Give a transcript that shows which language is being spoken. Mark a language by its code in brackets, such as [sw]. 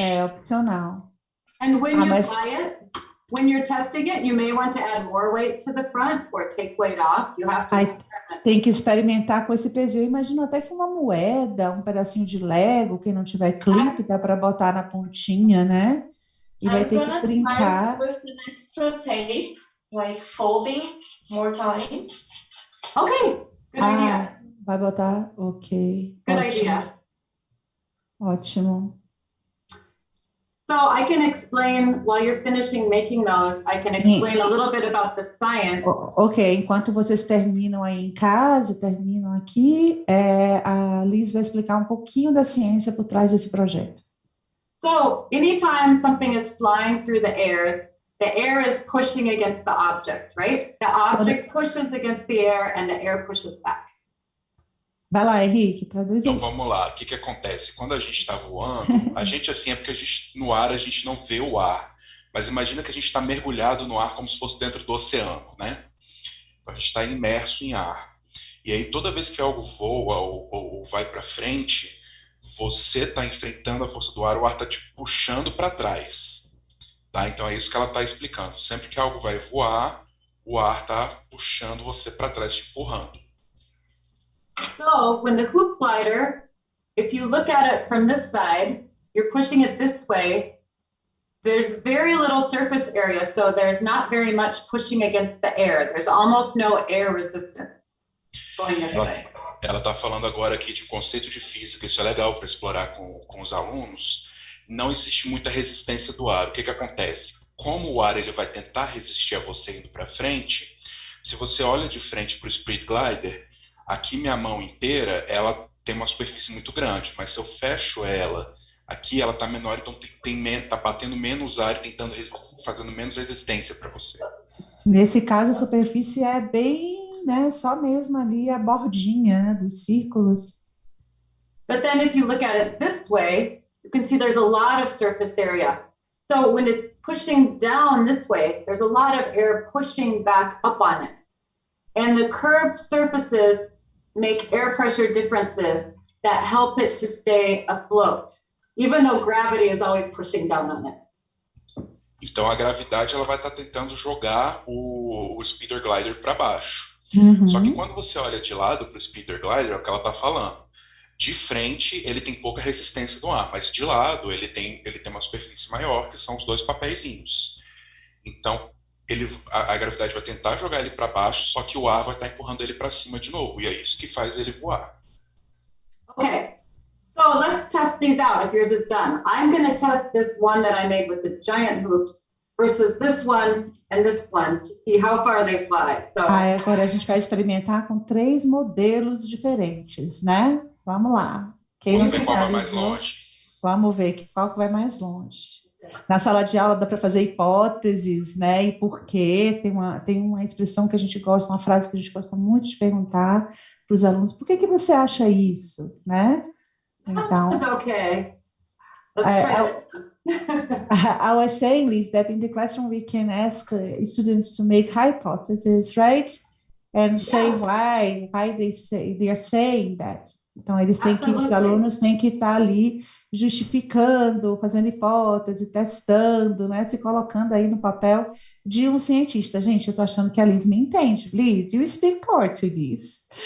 [pt] É opcional. [en] And when you apply it, when you're testing it, you may want to add more weight to the front or take weight off. You have to [pt] tem que experimentar com esse peso. Eu imagino até que uma moeda, um pedacinho de Lego, quem não tiver clipe, dá para botar na pontinha, né? E vai ter que brincar. [en] With an extra tape, like folding more times. Okay, good idea. [pt] Vai botar, ok. [en] Good [pt] Ótimo. [en] idea. [pt] Ótimo. [en] So I can explain, while you're finishing making those, I can explain a little bit about the science. [pt] Ok, enquanto vocês terminam aí em casa, terminam aqui, a Liz vai explicar um pouquinho da ciência por trás desse projeto. [en] So anytime something is flying through the air is pushing against the object, right? The object pushes against the air and the air pushes back. [pt] Vai lá, Henrique, traduz Então aí. vamos lá, o que que acontece? Quando a gente está voando, a gente assim é porque no ar a gente não vê o ar, mas imagina que a gente está mergulhado no ar como se fosse dentro do oceano, né? Então a gente está imerso em ar. E aí toda vez que algo voa ou vai para frente, você está enfrentando a força do ar, o ar está te puxando para trás. Tá? Então é isso que ela está explicando. Sempre que algo vai voar, o ar está puxando você para trás, te empurrando. [en] So when the hoop glider, if you look at it from this side, you're pushing it this way, there's very little surface area, so there's not very much pushing against the air. There's almost no air resistance going this way. [pt] Ela está falando agora aqui de um conceito de física, isso é legal para explorar com os alunos. Não existe muita resistência do ar. O que que acontece? Como o ar ele vai tentar resistir a você indo para frente, se você olha de frente para o Spirit Glider, aqui minha mão inteira, ela tem uma superfície muito grande, mas se eu fecho ela, aqui ela está menor, então tá batendo menos ar e fazendo menos resistência para você. Nesse caso, a superfície é bem, né, só mesmo ali a bordinha, né, dos círculos. [en] But then if you look at it this way, you can see there's a lot of surface area. So when it's pushing down this way, there's a lot of air pushing back up on it. And the curved surfaces make air pressure differences that help it to stay afloat, even though gravity is always pushing down on it. [pt] Então a gravidade ela vai estar tentando jogar o speeder glider para baixo. Só que quando você olha de lado para o speeder glider, é o que ela está falando. De frente ele tem pouca resistência do ar, mas de lado ele tem uma superfície maior, que são os dois papeizinhos. Então a gravidade vai tentar jogar ele para baixo, só que o ar vai estar empurrando ele para cima de novo, e é isso que faz ele voar. [en] Okay, so let's test these out if yours is done. I'm going to test this one that I made with the giant hoops versus this one and this one to see how far they fly. So [pt] Agora a gente vai experimentar com 3 modelos diferentes, né? Vamos lá. Vamos ver qual vai mais longe. Vamos ver qual que vai mais longe. Na sala de aula dá para fazer hipóteses, né? E por quê? Tem uma expressão que a gente gosta, uma frase que a gente gosta muito de perguntar para os alunos. Por que você acha isso, né? Então, [en] that's okay. Let's try it. I was saying, Liz, that in the classroom we can ask students to make hypotheses, right? And say why they are saying that. [pt] Então, os alunos têm que estar ali justificando, fazendo hipótese, testando, né? Se colocando aí no papel de um cientista. Gente, eu estou achando que a Liz me entende. [en] Liz, you speak Portuguese.